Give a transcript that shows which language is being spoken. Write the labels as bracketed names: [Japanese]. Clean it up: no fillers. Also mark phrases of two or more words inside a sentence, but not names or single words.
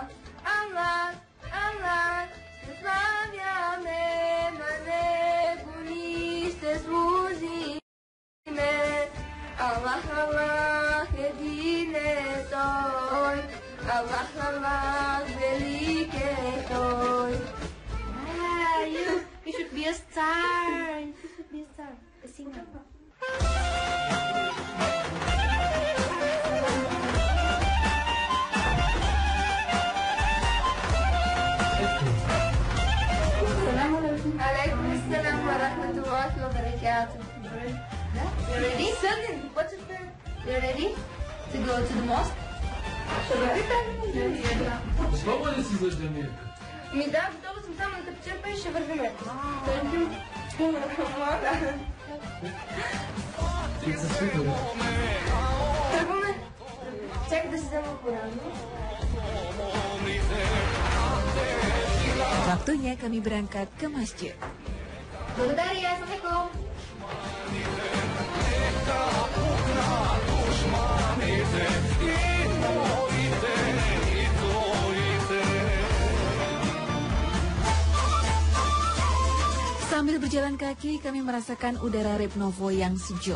[Bulgarian] Аллах, Аллах, ще славяме на него ни ще служиме. Аллах, Аллах, един е Той. Аллах, Аллах, велик е Той. [English] You should be a star. You should be a star. A singer. [Arabic] السلام عليكم ورحمة الله وبركاته. [English] You ready? What's it? You ready to go to the mosque? [Bulgarian] Слава ли си за джамията? Ми да, готова съм само да те почерпя и ще вървим. Тръгваме. Чакай да си взема порано. [Indonesian] Waktunya kami berangkat ke masjid. Bentar ya, Assalamualaikum. Sambil berjalan kaki, kami merasakan udara Ribnovo yang sejuk.